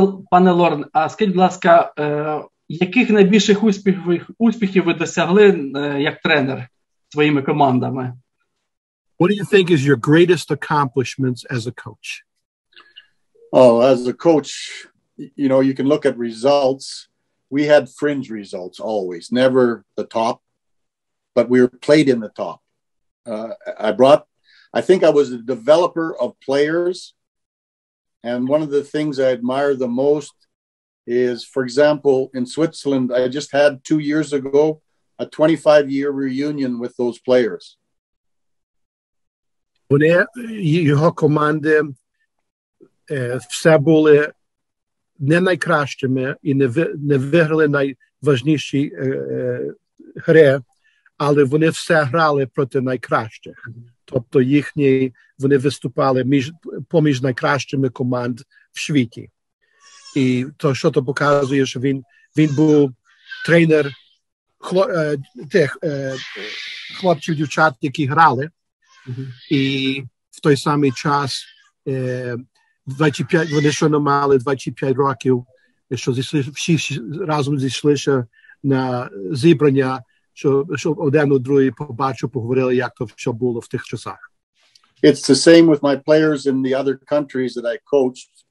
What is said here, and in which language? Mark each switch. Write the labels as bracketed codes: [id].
[uk] Пане Лорн, а скажіть, будь ласка, яких найбільших успіхів ви досягли як тренер своїми командами? [en] What do you think is your greatest accomplishments as a coach? Oh, as a coach, you know, you can look at results. We had fringe results always, never the top, but we were played in the top. I think I was a developer of players. And one of the things I admire the most is, for example, in Switzerland, I just had 2 years ago a 25-year reunion with those players. [uk] Вони, його команди, все були не найкращими і не виграли найважніші гри, але вони все грали проти найкращих. Тобто вони виступали поміж найкращими команд в світі. І то, що то показує, що він був тренер тих хлопців, дівчат, які грали. І в той самий час 25, вони що не мали 25 років, що всі разом зійшлися на зібрання, що один у другий побачив, поговорили, як то все було в тих часах. [en] It's the same with my players in the other countries that I coached.